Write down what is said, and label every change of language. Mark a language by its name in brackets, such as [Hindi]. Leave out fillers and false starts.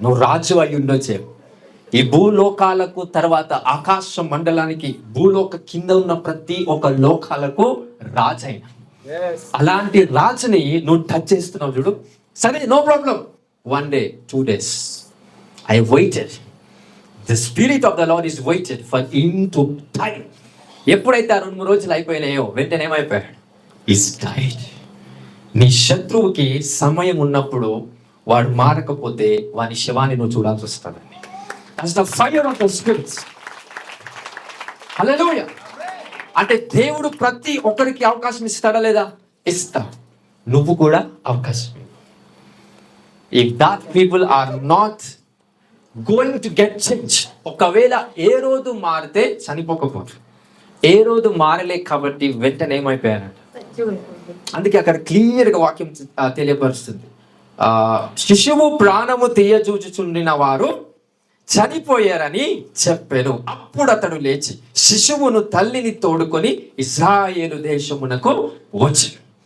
[Telugu] నువ్వు రాజు అయి ఉండొచ్చే. ఈ భూలోకాలకు తర్వాత ఆకాశ మండలానికి, భూలోక కింద ఉన్న ప్రతి ఒక్క లోకాలకు రాజు అయిన అలాంటి రాజుని నువ్వు టచ్ చేస్తున్నావు చూడు. సరే, [English] No problem. 1 day 2 days I waited. The spirit of the Lord is waited for him to die. [Telugu] ఎప్పుడైతే 2-3 రోజులు అయిపోయినాయో వెంటనే ఏమైపోయాడు? [English] Is died. [Telugu] నీ శత్రువుకి సమయం ఉన్నప్పుడు వాడు మారకపోతే వాని శవాన్ని నువ్వు చూడాల్సి వస్తుందండి. [English] That's the fire of the spirits. Hallelujah. [Telugu] అంటే దేవుడు ప్రతి ఒక్కరికి అవకాశం ఇస్తాడా లేదా? ఇస్తా. నువ్వు కూడా అవకాశం. [English] If that people are not going to get change, [Telugu] ఒకవేళ ఏ రోజు మారితే చనిపోకపోదు. ఏ రోజు మారలే కాబట్టి వెంటనే ఏమైపోయారంట. అందుకే అక్కడ క్లియర్గా వాక్యం తెలియపరుస్తుంది. శిశువు ప్రాణము తీయజూచుచుండిన వారు చనిపోయారని చెప్పాను. అప్పుడు అతడు లేచి శిశువును తల్లిని తోడుకొని ఇశ్రాయేలు దేశమునకు వచ్చాడు.